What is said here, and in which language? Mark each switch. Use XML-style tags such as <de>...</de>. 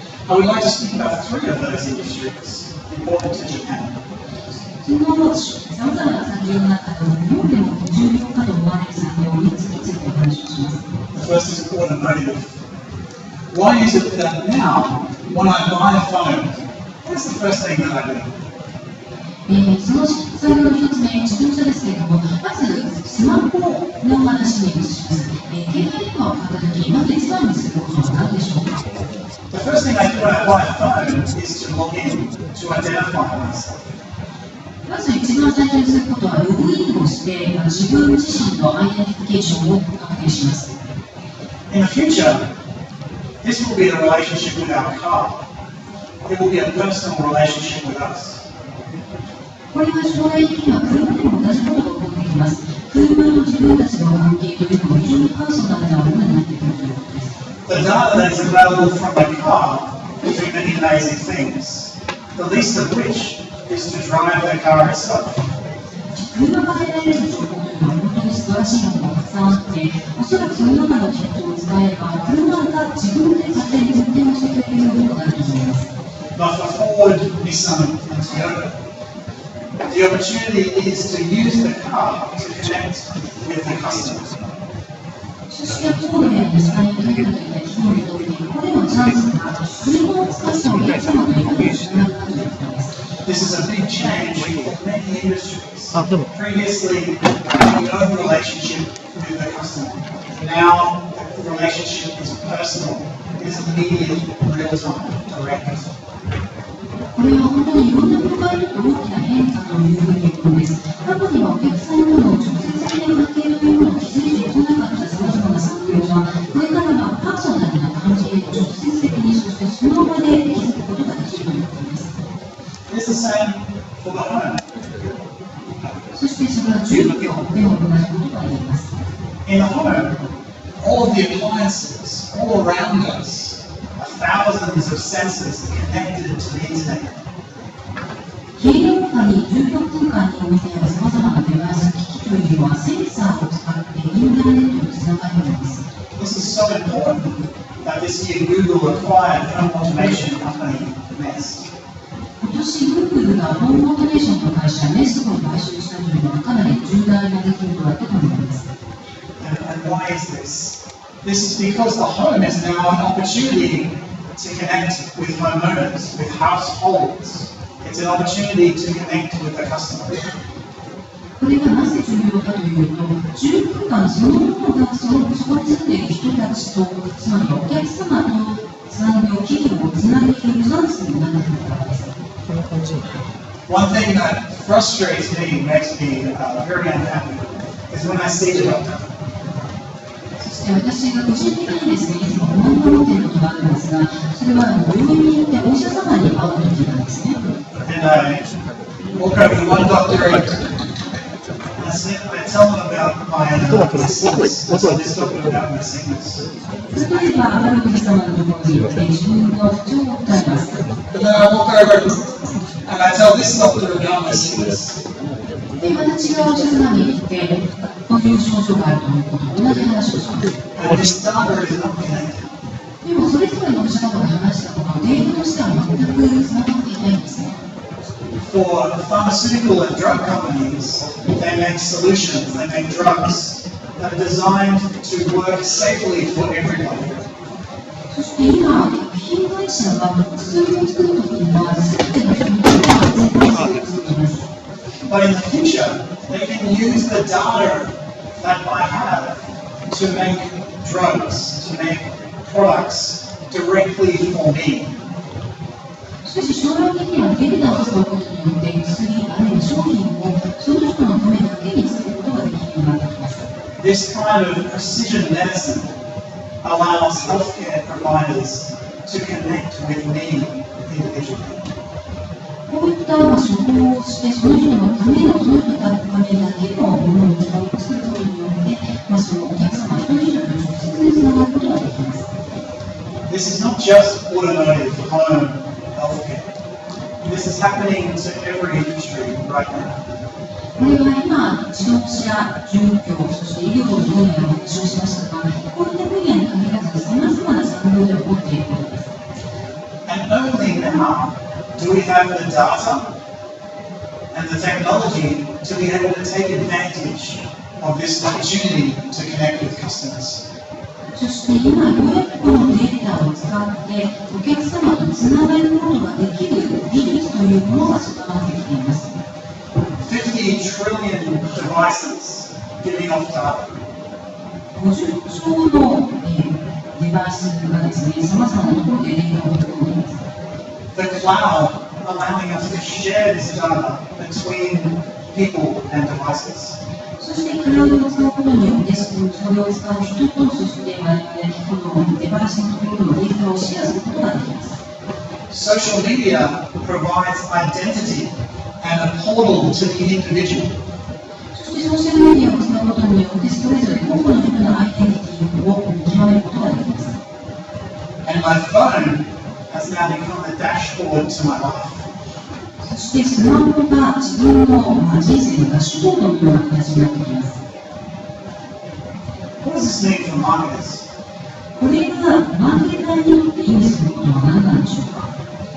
<en>I would like to speak about three of those industries important to Japan.</en> <ja>そのさまざまな産業の中でも日本でも重要かと思われる産業3つについてお話をします。</ja> <en>The first is automotive. Why is it that now, when I buy a phone, what is the first thing that I do?</en> <ja>その産業の1つ目、自動車ですけれども、まずスマホの話に移します。携帯電話を買ったとき、まず一番にすることは何でしょうか。</ja> <en>The first thing I do when I buy a phone is to log in to identify myself.</en> <ja>まず一番最初にすることは、ログインをして、自分自身のアイデンティフィケーションを確認します。</ja> <en>In the future, this will be a relationship with our car. It will be a personal relationship with us.</en> <ja>これは将来的には車でも同じことが起こってきます。車の自分たちの関係というのも非常にパーソナルなものになってくるということです。</ja> <en>The data that is available from the car will do many amazing things, the least of which is to drive the car itself.</en> <ja>車が得られる情報というのは本当に素晴らしいものがたくさんあって、おそらくその中のキットを使えば、車が自分で勝手に運転をしてくれるものがあると思います。</ja> <en>But for Ford, Nissan, and Toyota, the opportunity is to use the car to connect with the customer.</en> <ja>そしてフォードや日産やトヨタといった企業にとってこれのチャンスが車を使ったお客様といかにつながるかということです。</ja> <en>This is a big change for many industries. Previously, no relationship with the customer. Now, the relationship is personal. It is immediate, real-time, direct.</en> <ja>これは本当にいろんな業界にとって大きな変化というふうに言うことです。過去にはお客さんとの直接的な関係というものを築いていなかったさまざまな産業が、これからはパーソナルな関係を直接的に、そしてその場で築くことができるということです。</ja> <en>It's the same for the home.</en> <ja>そしてそれは住居でも同じことが言えます。</ja> <en>In the home, all of the appliances all around us are thousands of sensors connected to the internet.</en> <ja>家の中に住居空間においてあるさまざまなデバイス、機器というのはセンサーを使ってインターネットにつながるのです。</ja> <en>This is so important that this year Google acquired home automation company Nest.</en> <ja>今年 Google がホームオートメーションの会社 Nest を買収したというのはかなり重大な出来事だったと思います。</ja> <en>And why is this? This is because the home is now an opportunity to connect with homeowners, with households. It's an opportunity to connect with the customer.</en> <ja>これがなぜ重要かというと、住空間そのものがそこに住んでいる人たちと、つまりお客様と産業、企業をつないでいるチャンスになっているからです。</ja> <en>One thing that frustrates me, makes me very unhappy, is when I see the doctor.</en> <ja>そして私が個人的にですね、いつも不安が持っていることがあるんですが、それは病院に行ってお医者様に会うときなんですね。</ja> <en>And I walk over to one doctor and I tell them about my sickness. I tell this doctor about my sickness.</en> <ja>例えば、あるお医者様のところに行って自分の不調を訴えます。</ja> <en>And then I walk over and I tell this doctor about my sickness.</en> <ja>で、また違うお医者様に行って、こういう症状があるということと同じ話をします。</ja> <en>And this data is not connected.</en> <ja>でも、それぞれのお医者様が話したことは、データとしては全くつながっていないんですね。</ja> <en>For pharmaceutical and drug companies, they make solutions, they make drugs that are designed to work safely for everybody.</en> <ja>そして今、薬品会社が薬を作るときには、すべての人にとって安全対策を作っています。</ja> <en>But in the future, they can use the data that I have to make drugs, to make products directly for me.</en> <ja>しかし将来的にはデータを使うことによって薬あるいは商品をその人のためだけに作ることができるようになってきます。</ja> <en>This kind of precision medicine allows healthcare providers to connect with me individually.</en> <ja>こういった処方をしてその人のためのその人のためだけのものを作ることによって、そのお客様一人一人と直接につながることができます。</ja> <en>This is not just automotive, home, healthcare. This is happening to every industry right now.</en> <ja>これは今、自動車、住居、そして医療の分野を話をしましたが、こういった分野に限らず、さまざまな産業で起こっていることです。</ja> <en>And only now do we have the data and the technology to be able to take advantage of this opportunity to connect with customers.</en> <ja>そして今、ようやくこのデータを使ってお客様とつながることができる技術というものが備わってきています。</ja> <en>50 trillion devices giving off data.</en> <ja>50兆のデバイスがですね、さまざまなところでデータを取り込んでいます。</ja> <en>The cloud allowing us to share this data between people and devices.</en> <ja>そしてクラウドを使うことによって、そそれを使う人と、そして我々この出囃子のところのデータをシェアすることができます。</ja> <en>Social media provides identity and a portal to the individual.</en> <ja>そしてソーシャルメディアを使うことによって、それぞれ個々の人のアイデンティティを極めることができます。</ja> <en>And my phone has now become a dashboard to my life.</en> <ja>そしてスマホが自分の人生のダッシュボードのような形になってきます。</ja> <en>What does this mean for marketers?</en> <ja>これがマーケターにとって意味することは何なんでしょうか。</ja>